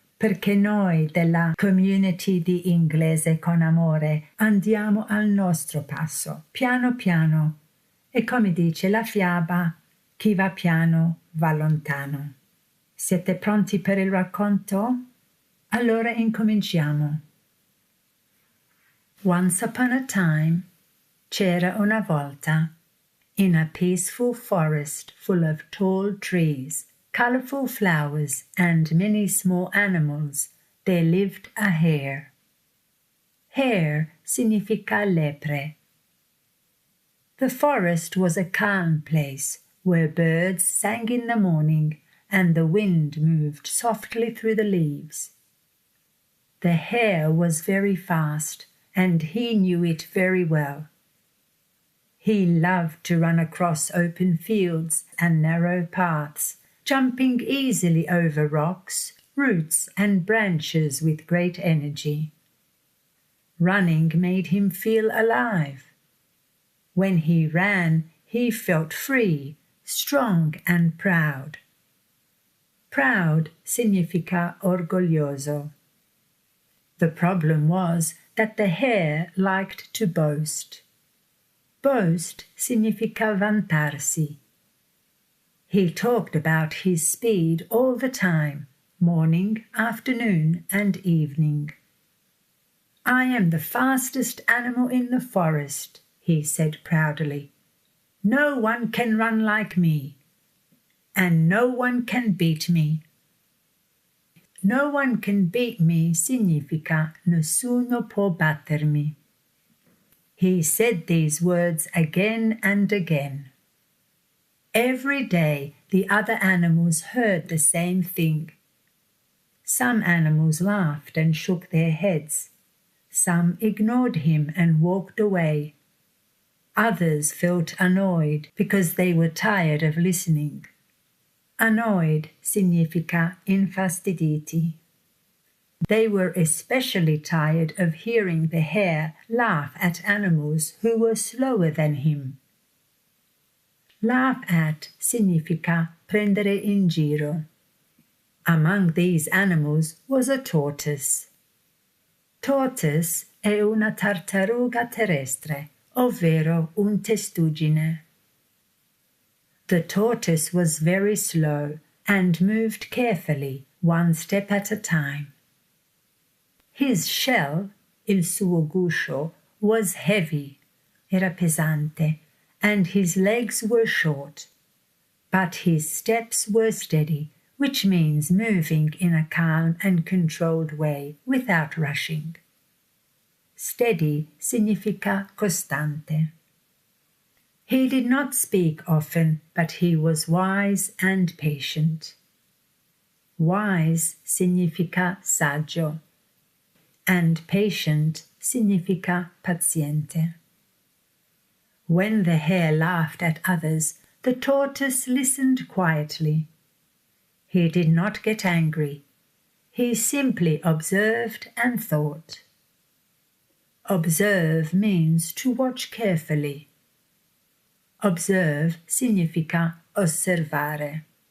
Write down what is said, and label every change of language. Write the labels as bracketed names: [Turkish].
[Italian] perché noi della community di Inglese con Amore andiamo al nostro passo, piano piano. E come dice la fiaba, chi va piano va lontano. Siete pronti per il racconto? Allora incominciamo. [English] Once upon a time, [Italian] c'era una volta, [English] in a peaceful forest full of tall trees, colorful flowers, and many small animals, there lived a hare. Hare [Italian] significa lepre. [English] The forest was a calm place where birds sang in the morning and the wind moved softly through the leaves. The hare was very fast, and he knew it very well. He loved to run across open fields and narrow paths, jumping easily over rocks, roots, and branches with great energy. Running made him feel alive. When he ran, he felt free, strong, and proud. [Italian] Proud significa orgoglioso. [English] The problem was that the hare liked to boast. Boast [Italian] significa vantarsi. [English] He talked about his speed all the time, morning, afternoon, and evening. I am the fastest animal in the forest, he said proudly. No one can run like me, and no one can beat me. No one can beat me [Italian] significa nessuno può battermi. [English] He said these words again and again. Every day the other animals heard the same thing. Some animals laughed and shook their heads. Some ignored him and walked away. Others felt annoyed because they were tired of listening. [Italian] Annoyed significa infastiditi. [English] They were especially tired of hearing the hare laugh at animals who were slower than him. [Italian] Laugh at significa prendere in giro. [English] Among these animals was a tortoise. [Italian] Tortoise è una tartaruga terrestre, ovvero un testuggine. [English] The tortoise was very slow and moved carefully, one step at a time. His shell, [Italian] il suo guscio, [English] was heavy, [Italian] era pesante, [English] and his legs were short. But his steps were steady, which means moving in a calm and controlled way without rushing. Steady [Italian] significa costante. [English] He did not speak often, but he was wise and patient. [Italian] Wise significa saggio, and patient significa paziente. [English] When the hare laughed at others, the tortoise listened quietly. He did not get angry. He simply observed and thought. Observe means to watch carefully. Observe [Italian] significa osservare.